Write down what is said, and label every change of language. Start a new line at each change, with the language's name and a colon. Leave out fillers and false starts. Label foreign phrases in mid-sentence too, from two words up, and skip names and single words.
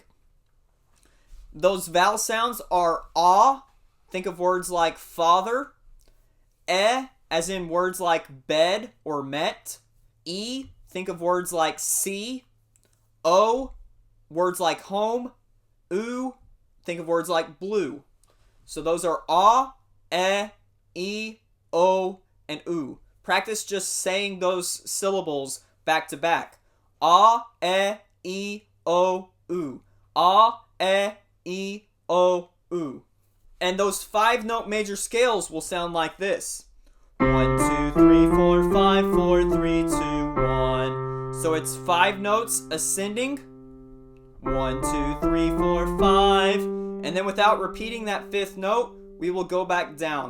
English: Those vowel sounds are ah, think of words like father, as in words like bed or met, think of words like see, o, words like home, think of words like blue. So those are ah, e, o, and u. Practice just saying those syllables back to back. Ah, e, o, u. Ah, e, o, u. And those 5-note major scales will sound like this. 1, 2, 3, 4, 5, 4, 3, 2, 1. So it's 5 notes ascending. 1, 2, 3, 4, 5. And then without repeating that 5th note, we will go back down.